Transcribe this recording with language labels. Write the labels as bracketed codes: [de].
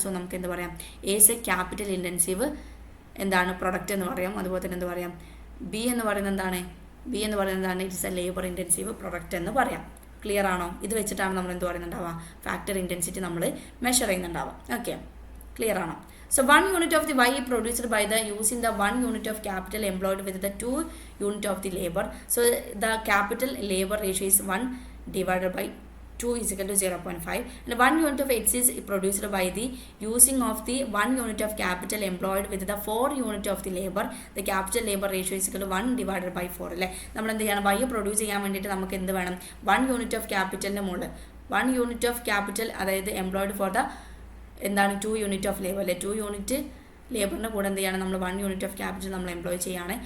[ml] So നമുക്ക് എന്ത് പറയാം, എസ് എ ക്യാപിറ്റൽ ഇൻറ്റൻസീവ് എന്താണ് പ്രൊഡക്റ്റ് എന്ന് പറയാം. അതുപോലെ തന്നെ എന്ത് പറയാം, ബി എന്ന് പറയുന്നത് എന്താണ്, [en] it's a labour intensive product [ml] എന്ന് പറയാം. ക്ലിയർ ആണോ? ഇത് വെച്ചിട്ടാണ് നമ്മൾ എന്ത് പറയുന്നുണ്ടാവുക, ഫാക്ടർ ഇൻറ്റൻസിറ്റി നമ്മൾ മെഷർ ചെയ്യുന്നുണ്ടാവുക. ഓക്കെ, ക്ലിയർ ആണോ? [en] So 1 unit of the Y produced by the using the 1 unit of capital employed with the 2 unit of the labor. So the capital labor ratio is 1 divided by 2 is equal to 0.5 and 1 unit of X is produced by the using of the 1 unit of capital employed with the 4 unit of the labor. The capital labor ratio is equal to 1 divided by 4 അല്ലേ. [ml] നമ്മൾ എന്ത് ചെയ്യണം, Y produce ചെയ്യാൻ വേണ്ടിയിട്ട് നമുക്ക് എന്ത് വേണം, 1 unit of ക്യാപിറ്റലിൻ്റെ മുകളിൽ 1 യൂണിറ്റ് ഓഫ് ക്യാപിറ്റൽ അതായത് എംപ്ലോയിഡ് ഫോർ ദ എന്താണ് 2 യൂണിറ്റ് ഓഫ് ലേബർ അല്ലേ. 2 യൂണിറ്റ് ലേബറിൻ്റെ കൂടെ എന്ത് ചെയ്യണം, നമ്മൾ 1 യൂണിറ്റ് ഓഫ് ക്യാപിറ്റൽ നമ്മൾ എംപ്ലോയ് ചെയ്യുകയാണ്.